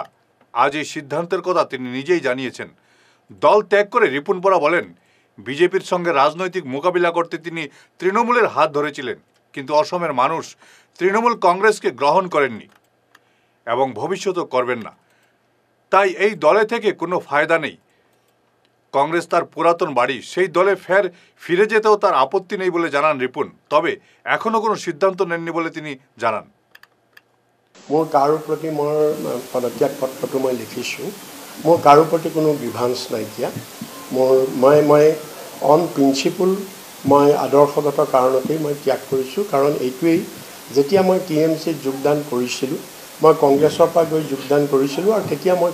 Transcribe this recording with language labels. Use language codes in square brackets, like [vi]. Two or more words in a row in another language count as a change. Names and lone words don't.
[bn] আজ এই সিদ্ধান্তের কথা তিনি নিজেই জানিয়েছেন। দল ত্যাগ করে রিপুন বরা বলেন, বিজেপির সঙ্গে রাজনৈতিক মোকাবিলা করতে তিনি তৃণমূলের হাত ধরেছিলেন, কিন্তু অসমের মানুষ তৃণমূল কংগ্রেসকে গ্রহণ করেননি এবং ভবিষ্যতেও করবেন না। তাই এই দলে থেকে কোনো ফায়দা নেই। কংগ্রেস তার পুরাতন বাড়ি, সেই দলে ফিরে যেতেও তার আপত্তি নেই বলে জানান রিপুন। তবে এখনো কোনো সিদ্ধান্ত নেননি বলে তিনি জানান। [as] মোৰ কাৰো প্ৰতি মোৰ পদত্যাগ পত্ৰটো মই লিখিছোঁ। মোৰ কাৰো প্ৰতি কোনো বিভাঞ্চ নাইকিয়া। মই [en] on principle [as] মই আদৰ্শগত কাৰণতেই মই ত্যাগ কৰিছোঁ। কাৰণ এইটোৱেই, যেতিয়া মই TMCত যোগদান কৰিছিলোঁ, মই কংগ্ৰেছৰ পৰা গৈ যোগদান কৰিছিলোঁ আৰু তেতিয়া মই